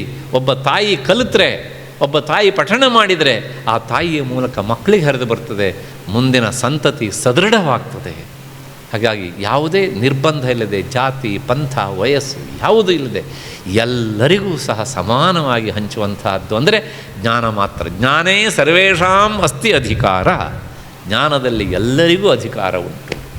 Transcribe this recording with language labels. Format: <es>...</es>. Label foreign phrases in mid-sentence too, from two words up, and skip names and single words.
<kn>ಒಬ್ಬ ತಾಯಿ ಕಲಿತ್ರೆ, ಒಬ್ಬ ತಾಯಿ ಪಠಣ ಮಾಡಿದರೆ ಆ ತಾಯಿಯ ಮೂಲಕ ಮಕ್ಕಳಿಗೆ ಹರಿದು ಬರ್ತದೆ, ಮುಂದಿನ ಸಂತತಿ ಸದೃಢವಾಗ್ತದೆ. ಹಾಗಾಗಿ ಯಾವುದೇ ನಿರ್ಬಂಧ ಇಲ್ಲದೆ, ಜಾತಿ ಪಂಥ ವಯಸ್ಸು ಯಾವುದೂ ಇಲ್ಲದೆ ಎಲ್ಲರಿಗೂ ಸಹ ಸಮಾನವಾಗಿ ಹಂಚುವಂತಹದ್ದು ಅಂದರೆ ಜ್ಞಾನ ಮಾತ್ರ.</kn> <sa>ಜ್ಞಾನೇ ಸರ್ವೇಷಾಂ ಅಸ್ತಿ ಅಧಿಕಾರ.</sa> <kn>ಜ್ಞಾನದಲ್ಲಿ ಎಲ್ಲರಿಗೂ ಅಧಿಕಾರ ಉಂಟು.</kn>